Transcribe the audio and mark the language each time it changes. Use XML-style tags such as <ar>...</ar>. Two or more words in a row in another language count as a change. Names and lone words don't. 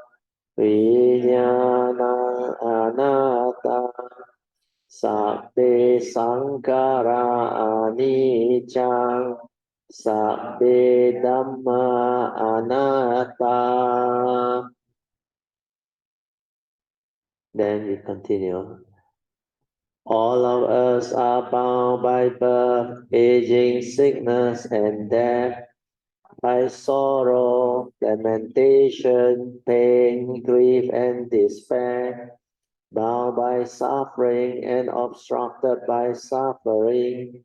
<pi>Vijnana anatta, Sabbe sankhara anicca, Sabbe dhamma anatta.</pi> <en>Then we continue. All of us are bound by birth, aging, sickness, and death, by sorrow, lamentation, pain, grief, and despair, bound by suffering and obstructed by suffering.</en>